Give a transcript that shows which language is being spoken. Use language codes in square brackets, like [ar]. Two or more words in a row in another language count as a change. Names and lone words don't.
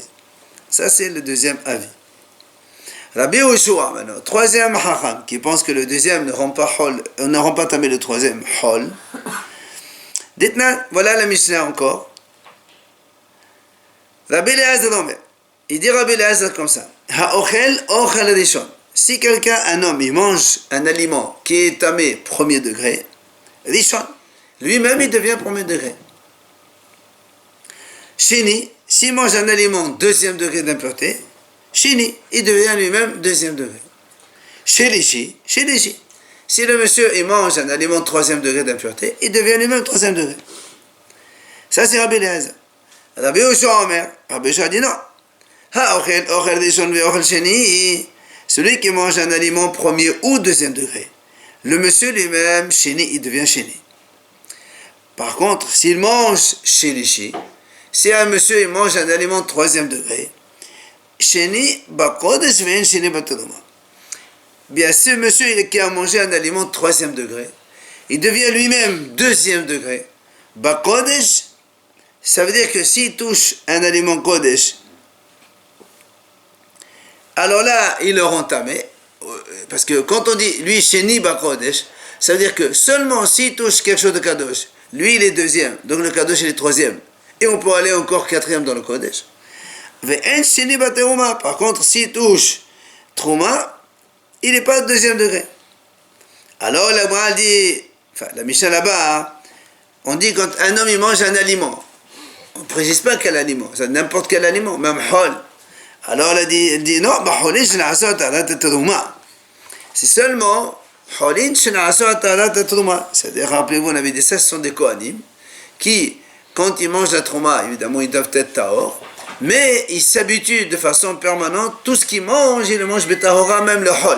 [fr] Ça, c'est le deuxième avis. Rabbi Yoshua, maintenant, troisième Hacham, qui pense que le deuxième ne rend pas tamé le troisième Hol. Dites-moi, voilà la Mishnah encore. Rabbi Eliezer Omer, il dit Rabbi Eliezer comme ça. [he] האוכל אוכל ראשון. [fr] Si quelqu'un, un homme, il mange un aliment qui est tamé premier degré, rishon, lui-même il devient premier degré. Shini, s'il mange un aliment deuxième degré d'impureté, Shini, il devient lui-même deuxième degré. Shelishi. Si le monsieur il mange un aliment troisième degré d'impureté, il devient lui-même troisième degré. Ça c'est Rabbi Eliezer. Rabbi Yoshua Omer, Rabbi Yoshua dit non. [he] אוכל ראשון ואוכל שני, [fr] celui qui mange un aliment premier ou deuxième degré, le monsieur lui-même, sheni, il devient sheni. Par contre, s'il mange shelishi, si un monsieur il mange un aliment troisième degré, [he] שני בקודש ואין שני בתרומה. [fr] Bien, ce monsieur qui a mangé un aliment troisième degré, il devient lui-même deuxième degré. Bakodesh, ça veut dire que s'il touche un aliment kodesh, alors là, il le rend tamé. Parce que quand on dit lui [he] שני בקודש, [fr] ça veut dire que seulement s'il touche quelque chose de kadosh, lui il est deuxième, donc le kadosh il est troisième. Et on peut aller encore quatrième dans le kodesh. [he] ואין שני בתרומה. [fr] Par contre, s'il touche trouma, il n'est pas deuxième degré. Alors la Gemara dit, enfin la Mishnah là-bas, on dit quand un homme il mange un aliment, on ne précise pas quel aliment, c'est n'importe quel aliment, même hol. Alors elle dit non, c'est seulement holin c'est-à-dire, rappelez-vous, on avait dit ça, ce sont des kohanim qui, quand ils mangent la trouma, évidemment ils doivent être tahor, mais ils s'habituent de façon permanente, tout ce qu'ils mangent, ils le mangent betahora, même le hol.